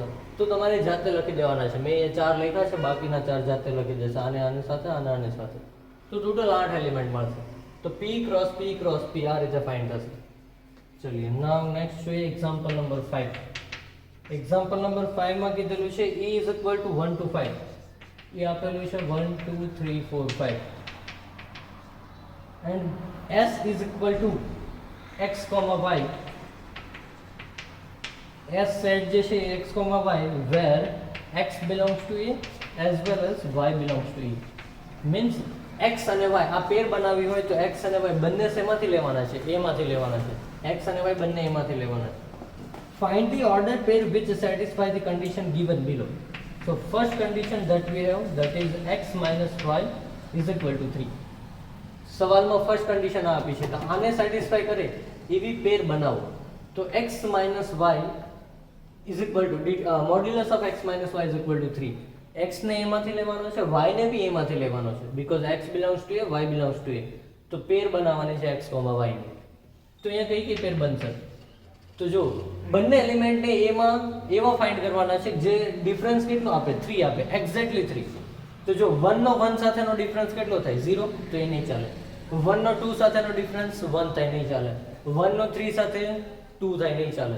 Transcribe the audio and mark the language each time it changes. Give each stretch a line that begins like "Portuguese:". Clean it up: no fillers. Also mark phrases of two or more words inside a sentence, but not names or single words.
Gujarati: તો તમારે જાતે લખી દેવાના છે. મેં એ 4 લખ્યા છે, બાકીના 4 જાતે લખી દેશે. આને આની સાથે આને આની સાથે તો ટોટલ 8 એલિમેન્ટ મળશે. તો
English: p cross p cross p
Gujarati: આ રીતે ફાઇન્ડ થશે. ચલિए
English: now next
Gujarati: જોઈએ
English: example number 5. example number 5
Gujarati: માં કીધેલું છે a = 1 to 5. એ આપેલું છે 1 2 3 4 5 and s = x, y.
English: s
Gujarati: સેટ જે છે
English: x, y where x belongs to a as well as y belongs to a.
Gujarati: means x અને y આ પેર બનાવી હોય તો x અને y બંને શેમાંથી લેવાના છે a માંથી લેવાના છે. x અને y બંને a માંથી લેવાના છે.
English: find the ordered pair which satisfy the condition given below. So first condition that we have, that is x minus y is equal to 3.
Gujarati: સવાલમાં
English: first condition
Gujarati: આપી છે તો આને સેટિસ્ફાય કરે એવી પેર બનાવો.
English: તો x minus y is equal to modulus of x minus y is equal to 3.
Gujarati: x ને a માંથી લેવાનો છે, y ને બી a માંથી લેવાનો છે,
English: because x belongs to a, y belongs to a.
Gujarati: તો પેર બનાવવાની છે x, y ની. તો અહીંયા કઈ કઈ પેર બનશે તો જો બંને એલિમેન્ટને a માં એવા ફાઇન્ડ કરવાના છે જે ડિફરન્સ કેટલો આપે 3 આપે, એક્ઝેક્ટલી 3. તો જો 1 નો 1 સાથેનો ડિફરન્સ કેટલો થાય 0 તો એ નહીં ચાલે. 1 નો 2 સાથેનો ડિફરન્સ 1 થાય નહીં ચાલે. 1 નો 3 સાથે 2 થાય નહીં ચાલે.